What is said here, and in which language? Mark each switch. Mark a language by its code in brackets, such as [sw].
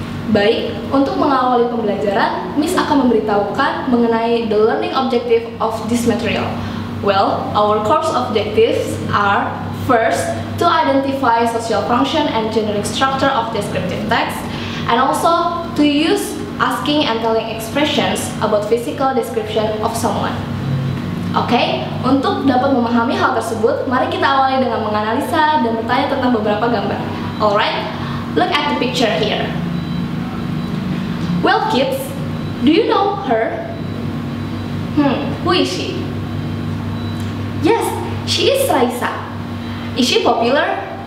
[id] Baik, untuk mengawali pembelajaran, Miss akan memberitahukan mengenai [en] the learning objective of this material. Well, our course objectives are: first, to identify social function and generic structure of descriptive text, and also to use asking and telling expressions about physical description of someone. [id] Oke, untuk dapat memahami hal tersebut, mari kita awali dengan menganalisa dan bertanya tentang beberapa gambar. [en] Alright, look at the picture here. Well kids, do you know her? Who is she? Yes, she is Raisa. Is she popular?